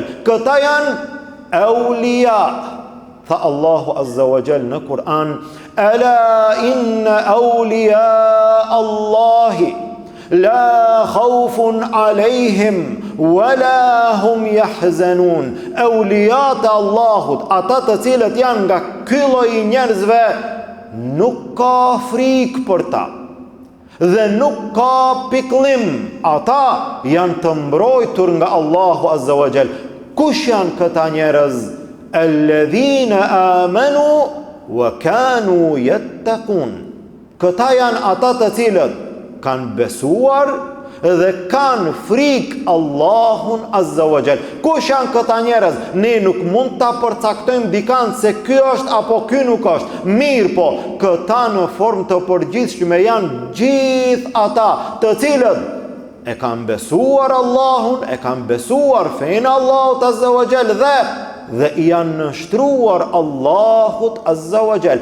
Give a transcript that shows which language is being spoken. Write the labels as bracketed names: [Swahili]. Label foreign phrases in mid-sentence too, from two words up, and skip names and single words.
[Albanian] Këta janë eulija. Tha Allahu [Arabic] عز وجل [Albanian] në Kur'an: [Arabic] ألا إن أولياء الله لا خوف عليهم ولا هم يحزنون. [Albanian] Euliat e Allahut, ata të cilët janë nga ky lloj i njerëzve, nuk ka frikë për ta dhe nuk ka pikëllim. Ata janë të mbrojtur nga Allahu [Arabic] عز وجل. [Albanian] Kush janë këta njerëz? [Arabic] الذين آمنوا وكانوا يتقون. [Albanian] Këta janë ata të cilët kanë besuar dhe kanë frikë Allahun [Arabic] عز وجل. [Albanian] Kush janë këta njerëz? Ne nuk mund ta përcaktojmë dikant se ky është apo ky nuk është. Mirë po, këta në formë të përgjithshme janë gjithë ata të cilët e kanë besuar Allahun, e kanë besuar fenë Allahut [Arabic] عز وجل [Albanian] dhe i janë nështruar Allahut [Arabic] عز وجل.